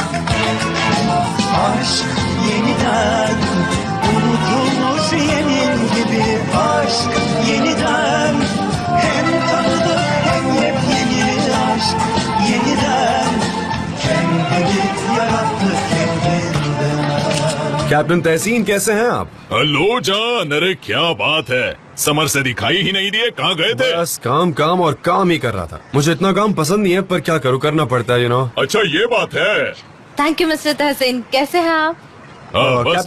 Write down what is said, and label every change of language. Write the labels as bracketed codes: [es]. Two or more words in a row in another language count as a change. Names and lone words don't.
[tr] Aşk yeniden unutulmuş yemin gibi Aşk yeniden hem tanıdık hem yepyeni aşk yeniden Kendini yarattık kendinden [hi] कैप्टन तहसीन, कैसे हैं आप? हेलो जान, अरे क्या बात है, समर से दिखाई ही नहीं दिए, कहाँ गए थे? बस काम काम और काम ही कर रहा था। मुझे इतना काम पसंद नहीं है पर क्या करूँ, करना पड़ता है, अच्छा ये बात है। [en] thank you [hi] मिस्टर तहसीन। कैसे हैं आप? हाँ, बस